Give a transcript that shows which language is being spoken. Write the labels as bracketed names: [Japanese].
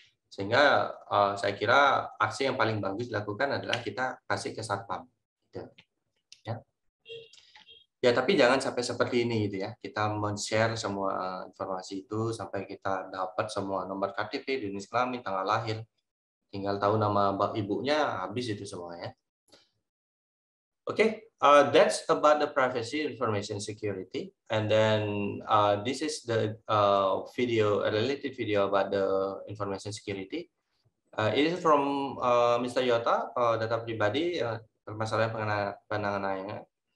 [Indonesian] Sehingga saya kira aksi yang paling bagus dilakukan adalah kita kasih ke satpam. Gitu. Ya. Ya, tapi jangan sampai seperti ini gitu ya. Kita men-share semua informasi itu sampai kita dapat semua nomor KTP, jenis kelamin, tanggal lahir. Tinggal tahu nama ibunya, habis itu semuanya. [English] Okay, that's about the privacy information security. And then this is the video, a related video about the information security. It is from Mr. [Indonesian] Yota, data pribadi, permasalahan penanganannya.